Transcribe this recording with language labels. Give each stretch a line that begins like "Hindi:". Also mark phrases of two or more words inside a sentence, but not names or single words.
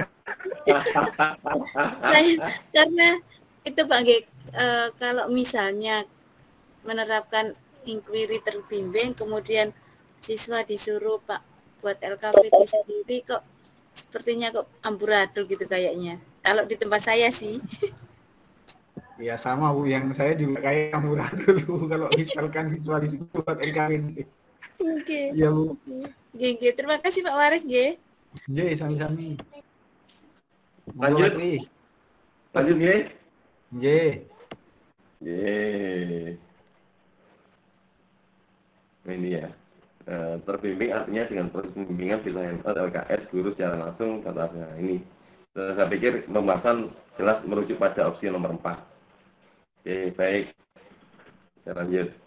Indonesian: Karena itu Pak kalau misalnya menerapkan inquiry terbimbing, kemudian siswa disuruh Pak buat LKPD sendiri, kok sepertinya kok amburadul gitu kayaknya. Kalau di tempat saya sih. Ya sama Bu, yang saya juga kayak amburadul Bu kalau misalkan siswa disuruh buat LKPD. Oke. Iya Bu. Oke, terima kasih Pak Waris, nggih.
Javanese: Nggih, sami-sami.
Indonesian: Lanjut, nggih. Nggih. Ini ya. Terbimbing artinya dengan proses pembimbingan bisa LKS guru secara langsung kata ini. Saya pikir pembahasan jelas merujuk pada opsi nomor 4. Oke, baik. Kita lanjut.